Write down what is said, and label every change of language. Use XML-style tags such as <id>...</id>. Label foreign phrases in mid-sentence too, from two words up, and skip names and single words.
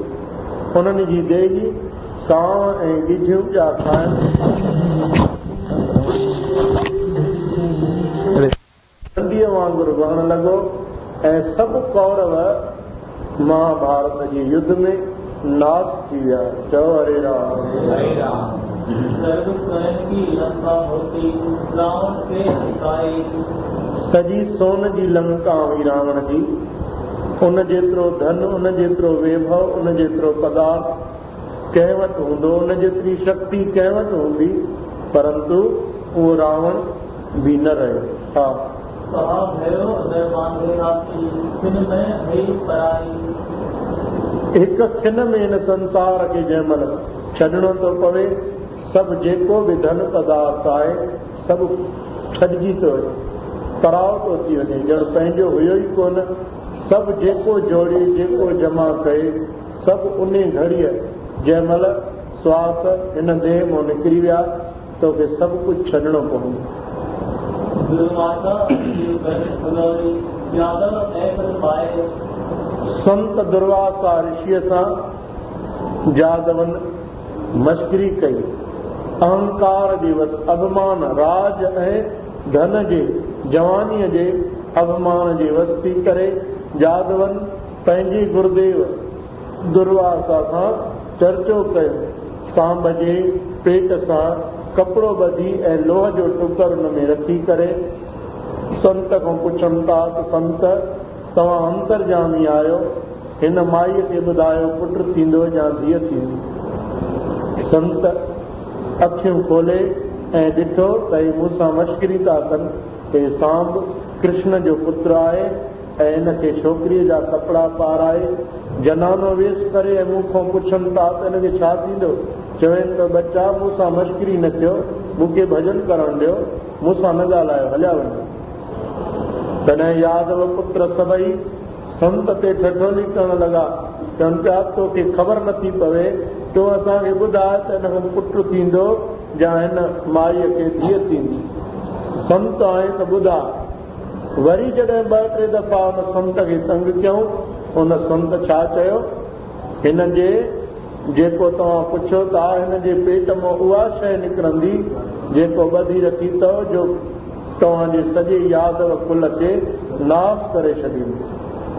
<sd>उन्हनि जी देही कांव ऐं गिधियूं पिया खाइनि, नंदीअ वांगुरु वहणु लॻो ऐं सभु कौरव महाभारत जे युद्ध में नास थी विया। चओ हरे राम हरे राम।</sd> <hi>सर्व स्वयं की लंका होती, रावण के अधिकाई।</hi> <sd>सॼी सोन जी लंका हुई रावण जी। उन जेतिरो धन, उन जेतिरो वैभव, उन जेतिरो पदार्थ कंहिं वटि हूंदो, उन जेतिरी शक्ति कंहिं वटि हूंदी, परंतु उहो रावण बि न रहियो। हा,</sd> <hi>कहा भयो अगर बांधे आपकी, खिन में भई पराई।</hi> <sd>हिकु खिन में हिन संसार खे जंहिं महिल छॾिणो थो पवे, सभु जेको बि धन पदार्थ आहे सभु छॾिजी थो वञे। पराव थो थी वञे, ॼण पंहिंजो हुयो ई कोन। सभु जेको जोड़े, जेको जमा कए, सभु उन घड़ीअ जंहिं महिल श्वास हिन देह मां निकिरी विया, तोखे सभु कुझु छॾिणो पवंदो। संत दुर्वासा ऋषिअ सां जादवन मश्करी कई। अहंकार दिवस, अभिमान, राज ऐं धन जे, जवानीअ जे अभिमान जी वस्ती करे जादवन पंहिंजी गुरुदेव दुर्वासा सां चर्चो कयो। सांब जे पेट सां कपिड़ो ॿधी ऐं लोह जो टुकर हुन में रखी करे संत खां पुछनि था त संत तव्हां अंतरजामी आहियो, हिन माईअ खे ॿुधायो पुटु थींदो या धीअ थींदी। संत अखियूं खोले ऐं ॾिठो त ही मूंसां मश्करी था कनि, हे सांब कृष्ण जो पुत्र आहे ऐं हिन खे छोकिरीअ जा कपिड़ा पाराए जनानो वेस करे ऐं मूंखां पुछनि था त हिनखे छा थींदो। चवनि त बच्चा मूंसां मश्करी न कयो, मूंखे भॼन करणु ॾियो, मूंसां न ॻाल्हायो, हलिया वञो। तॾहिं यादव पुत्र सभई संत ते ठठोली करण लॻा, चवनि पिया तोखे ख़बर नथी पवे, तो असांखे ॿुधाए त हिन खां पुटु थींदो या हिन माईअ खे धीअ थींदी। संत आहे त ॿुधा। वरी जॾहिं 2-3 दफ़ा हुन संत खे तंग कयूं, हुन संत छा चयो, हिन जे जेको तव्हां पुछो था, हिन जे पेट मां उहा शइ निकिरंदी जेको ॿधी रखी अथव, जो तव्हांजे सॼे यादव कुल खे नास करे छॾींदी।</sd>